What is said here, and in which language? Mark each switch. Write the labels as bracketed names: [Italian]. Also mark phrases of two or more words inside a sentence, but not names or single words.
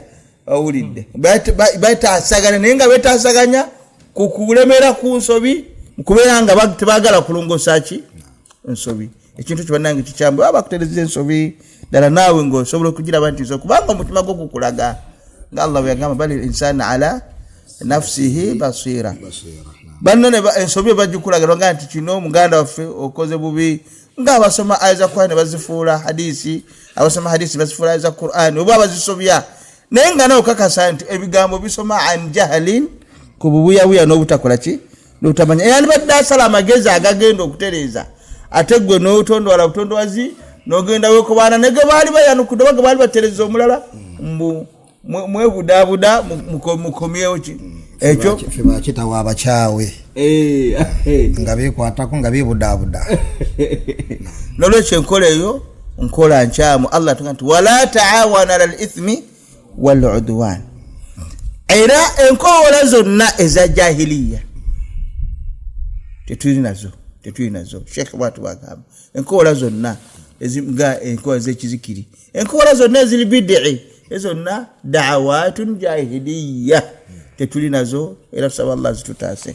[Ganda] Owulidde betaasagana, naye nga betaasaganya ku kulemera ku nsobi, kubeera nga tebaagala kulongoosa ki ensobi. Ekintu kibannange kikyambe baba bakutereza ensobi ddala naawe ng'osobola okugiraba nti kubanga omutima gwo gukulaga nga Allah bwe yagamba bali [Arabic] الإنسان على نفسه بصيرة. [Ganda] Banno ne ensobi bagikulaga nga nti kino muganda waffe okoze bubi, nga abasoma aya za Qur'an bazifuula hadisi, abasoma hadisi bazifuula aya za Qur'an oba bazisobya, naye nga nawe okakasa nti ebigambo bisoma [Arabic] عن جهل, [Ganda] ku bubuyabuya n'obutakola ki n'obutamanya. Era nibadde asala amagezi agagenda okutereeza, ate gwe n'otondwala butondowazi n'ogenda weekobaana ne ge baali bayanukudde oba ge baali batereza omulala mwebudaabuda mukomyewo ki ekyo ffe bakitawa abakyawe nga beekwatako nga beebudaabuda. Nolwekyo enkola eyo nkola nkyamu. Allah tuga nti [Arabic] ولا تعاونوا على الإثم والعدوان. [Ganda] Era enkola zonna eza jahiliya tetuli nazo. Sheikh bwatu bagamba enkola zonna eziga enkola z'ekizikiri, enkola zonna eziri bid'i, ezonna [Arabic] دعوة جاهلية [Ganda] tetuli nazo, era tusaba Allah zitutaase.